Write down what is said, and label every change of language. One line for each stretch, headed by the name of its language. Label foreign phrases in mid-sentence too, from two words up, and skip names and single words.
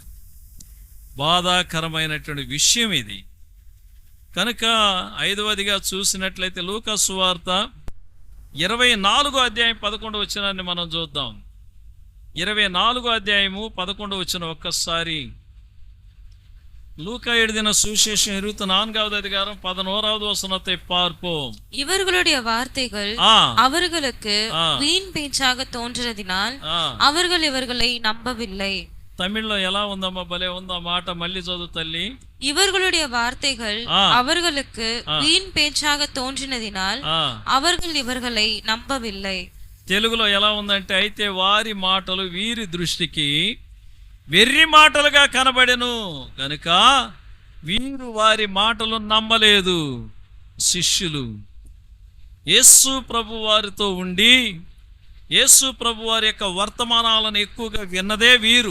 Telugu: బాధాకరమైనటువంటి విషయం ఇది. కనుక 5వదిగా చూసినట్లయితే లూకా సువార్త 24వ అధ్యాయం 11వ వచనాన్ని మనం చూద్దాం. 24వ అధ్యాయము 11వ వచనం ఒక్కసారి.
Tamil: லூக்கா எழுதின சுவிசேஷம் 24வது அதிகாரம் 11வது வசனத்தை பார்ப்போம். இவர்களுடைய வார்த்தைகள் அவர்களுக்கு வீண் பேச்சாக தோன்றினதினால் அவர்கள் இவர்களை நம்பவில்லை.
Telugu: తమిళ్లో ఎలా ఉందమ్మా? భలే ఉందా మాట, మళ్ళీ చదువు తల్లి.
Tamil: இவர்களுடைய வார்த்தைகள் அவர்களுக்கு வீண் பேச்சாக தோன்றினதினால் அவர்கள் இவர்களை நம்பவில்லை.
Telugu: తెలుగులో ఎలా ఉందంటే, అయితే వారి మాటలు వీరి దృష్టికి వెర్రి మాటలుగా కనబడెను కనుక వీరు వారి మాటలు నమ్మలేదు. శిష్యులు యేసు ప్రభు వారితో ఉండి యేసు ప్రభు వారి యొక్క వర్తమానాలను ఎక్కువగా విన్నదే వీరు.